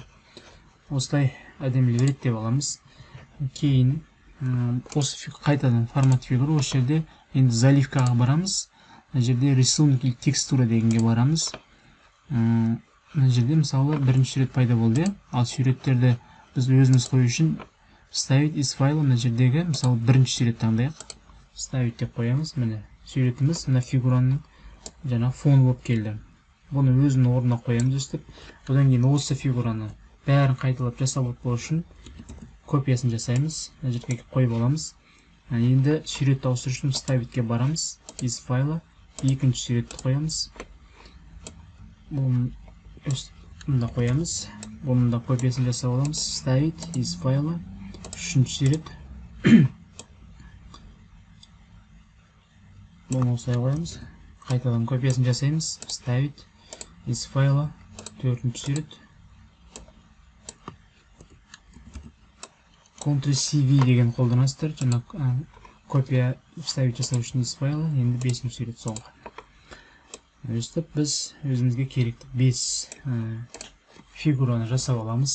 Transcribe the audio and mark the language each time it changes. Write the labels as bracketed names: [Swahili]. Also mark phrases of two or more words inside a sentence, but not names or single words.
[Kazakh] Осылай әдемілеп реттеп аламыз. Кейін осы қайтадан формат фигура. Осы жерде енді заливкаға барамыз. Мына жерде [Russian] рисунок или текстура [Kazakh] дегенге барамыз. Мына жерде мысалы бірінші сурет пайда болды. Ал суреттерді біз өзіміз қою үшін [Russian] вставить из файла, [Kazakh] мына жердегі мысалы бірінші сурет таңдайық. Вставить деп қоямыз. Міне суретіміз мына фигураның жаңа фон болып келді. Бұны өзінің орнына қоямыз өстіп. Одан кейін осы фигураны бәрін қайталап жасап өтпеу үшін копиясын жасаймыз. Мына жерге қойып аламыз. Енді суретті ауыстыру үшін вставитке барамыз. [Russian] Из файла [Kazakh] екінші суретті қоямыз. Бұны қоямыз. Бұны да копиясын жасап аламыз. [Russian] Вставить из файла [Kazakh] үшінші сурет. Бұны осылай қоямыз. Қайтадан копиясын жасаймыз. [Russian] Вставить из файла [Kazakh] төртінші сурет. Ctrl+C+V деген қолданасыздар. Жаңа копия вставить жасау үшін [Russian] из файла. [Kazakh] Енді 5-ші сурет соңғы. Өстіп біз өзімізге керекті 5 фигураны жасап аламыз.